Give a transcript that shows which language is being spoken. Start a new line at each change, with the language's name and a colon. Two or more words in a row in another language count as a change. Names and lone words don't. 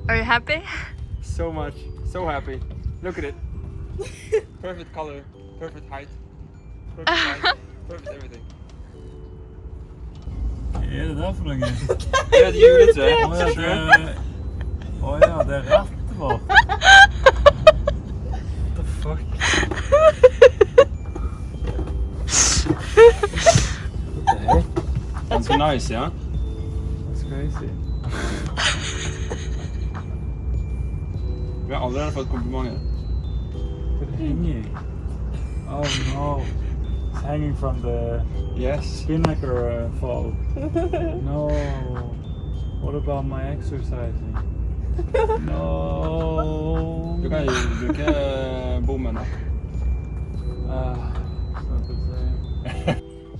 English: happy? So much. So happy. Look at it. Perfect color. Perfect height. Perfect height. Perfect everything.
Norwegian: Hva er det der for noe? Det er et juletre. Åja, det er rattet vårt.
English: What the fuck? What the heck? That's so nice, yeah? That's crazy.
Norwegian: Vi har allerede fått komplimenter. Hva er det hanging?
English: Oh no. It's hanging from the Yes. spinnaker fall. No. What about my exercising? No.
Norwegian: Du kan jo bruke bommen da.
English: It's not the same.